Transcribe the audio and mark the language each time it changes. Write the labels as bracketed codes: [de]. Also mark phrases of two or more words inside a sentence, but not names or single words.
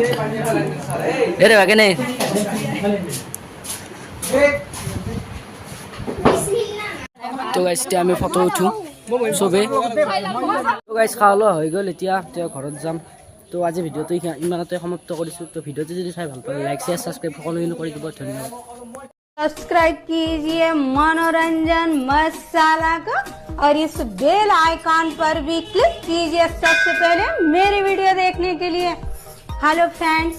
[as] এই দেবা কেনে? তো গাইছ এতিয়া আমি ফটো উঠোঁ চবেই। তো গাইছ খোৱা লোৱা হৈ গ'ল। এতিয়া ঘৰত যাম। তো আজি ভিডিঅ'টো ইমানতে সমাপ্ত কৰিছোঁ। তো ভিডিঅ'টো যদি চাই ভাল পালে [en] like, share, subscribe [as] সকলোখিনি কৰি দিব। ধন্যবাদ। [hi] सब्सक्राइब कीजिए मनोरंजन मसाला का और इस [en] bell icon [hi] पर भी क्लिक कीजिए सबसे पहले मेरी वीडियो देखने के लिए। [en] Hello friends.